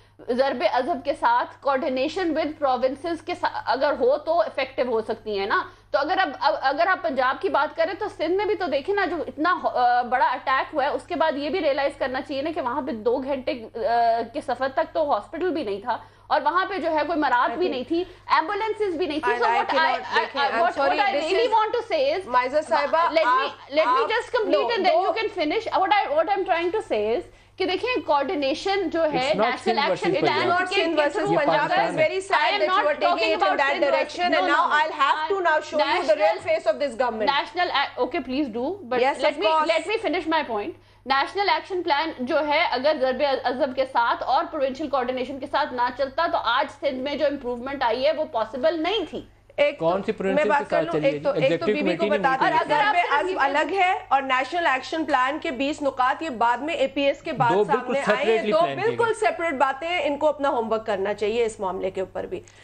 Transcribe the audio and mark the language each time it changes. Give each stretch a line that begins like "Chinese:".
Urdu: ضرب اذب کے ساتھ کوارڈینیشن ود پروونسز کے اگر ہو تو افیکٹو ہو سکتی ہیں نا. تو اگر آپ پنجاب کی بات کریں تو سندھ میں بھی تو دیکھیں نا, جو اتنا بڑا اٹیک ہوا ہے اس کے بعد یہ بھی ریئلائز کرنا چاہیے نا کہ وہاں پہ 2 گھنٹے کے سفر تک تو ہاسپٹل بھی نہیں تھا, اور وہاں پہ جو ہے کوئی مراد بھی نہیں تھی, ایمبولینسز بھی نہیں تھی.
English: So what I really want to say is, let me just complete and then you can finish. What I'm trying to say is
Urdu: کہ دیکھیں کوارڈینیشن جو ہے national action plan
English: Punjab is very sad that you are taking it in that direction, and now I'll have to now show you the real face of this government. National, okay, please do, but let me finish my point.
Urdu: National action plan جو ہے اگر ضرب اذب کے ساتھ اور provincial coordination کے ساتھ نہ چلتا تو آج سندھ میں جو امپروومنٹ آئی ہے وہ پاسبل نہیں تھی. کون سی میں بات کر لوں, ایک تو بی بی کو بتاتی ہوں ضرب اذب الگ ہے اور نیشنل ایکشن پلان کے 20 نکات یہ بعد میں اے پی ایس کے بعد سامنے آئے ہیں, 2 بالکل سیپریٹ باتیں ہیں, ان کو اپنا ہوم ورک کرنا چاہیے اس معاملے کے اوپر بھی.